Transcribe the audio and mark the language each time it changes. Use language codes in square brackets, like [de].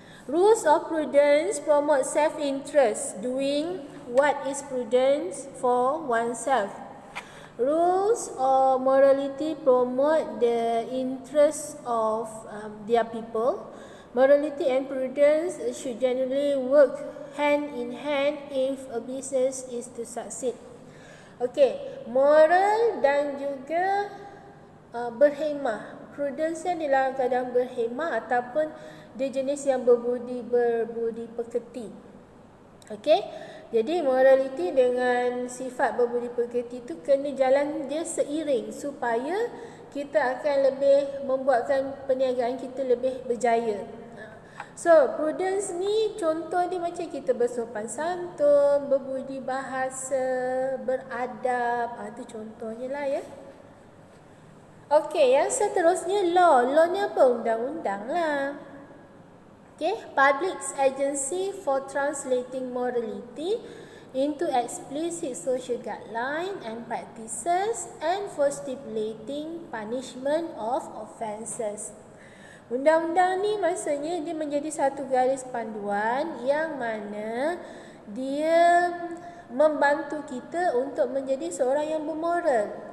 [en] Rules of prudence promote self-interest, doing what is prudence for oneself. Rules of morality promote the interests of their people. Morality and prudence should generally work hand in hand if a business is to succeed. [ms] Okey, moral dan juga berhemah. Prudence adalah kadang berhemah ataupun dia jenis yang berbudi pekerti. Okey, jadi morality dengan sifat berbudi pekerti itu kena jalan dia seiring supaya kita akan lebih membuatkan perniagaan kita lebih berjaya. So, prudence ni contoh dia macam kita bersopan santun, berbudi bahasa, beradab. Itu contohnya lah ya. Okey, yang seterusnya law. Law ni apa? Undang-undang lah. [en] Okay, public agency for translating morality into explicit social guideline and practices and for stipulating punishment of offences. [ms] Undang-undang ni maksudnya dia menjadi satu garis panduan yang mana dia membantu kita untuk menjadi seorang yang bermoral.